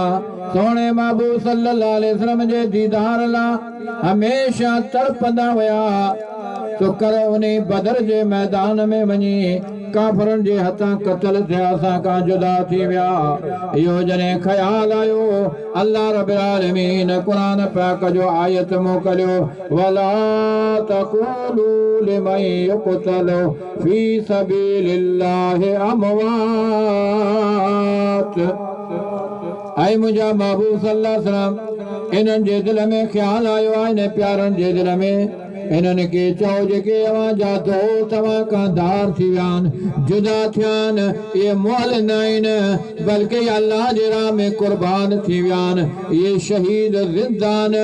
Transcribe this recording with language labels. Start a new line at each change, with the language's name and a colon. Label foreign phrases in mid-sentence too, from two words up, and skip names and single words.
Sindhi: सोणे महबूब
Arabic: صلى الله عليه وسلم
Sindhi: जे दीदार लाइ हमेशह तड़पंदा हुया। तो कर उन बदर जे मैदान में वञी काफ़रनि जे हथां क़त्ल थिया, असां खां जुदा थी विया। इहो जॾहिं ख़्याल आयो,
Arabic: الله رب العالمين
Sindhi: क़ुरान पाक जो आयत मोकिलियो,
Arabic: ولا تقولوا لمن يقتل في سبيل الله أموات.
Sindhi: ऐं मुंहिंजा महबूब
Arabic: صلى الله عليه وسلم
Sindhi: इन्हनि जे दिल में ख़्याल आयो आहे, इन प्यारनि जे दिल में इन्हनि खे चओ जेके अवां जा दोस्त तव्हां खां धार थी विया आहिनि, जुदा थिया आहिनि, इहे मुअल न आहिनि बल्कि अल्लाह जे राह में क़ुर्बान थी विया आहिनि, इहे शहीद ज़िंदा आहिनि।